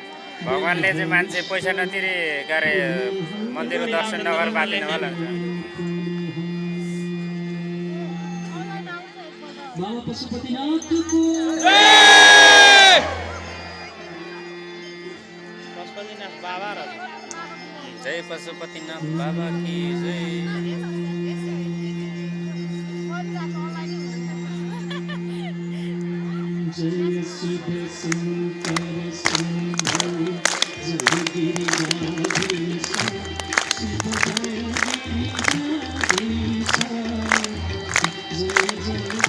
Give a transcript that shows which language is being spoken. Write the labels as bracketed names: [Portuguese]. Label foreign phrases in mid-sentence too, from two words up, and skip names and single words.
[Nepali] भगवान्ले चाहिँ मान्छे पैसा नतिरी गरे मन्दिरको दर्शन नगरेर बाँधिनु होला पशुपतिनाथ बाबा र [Hindi] जय पशुपतिनाथ बाबा की जय जय शिव शंकर शंभो जय गिरिजाधीश शिव गिरिजाधीश जय जय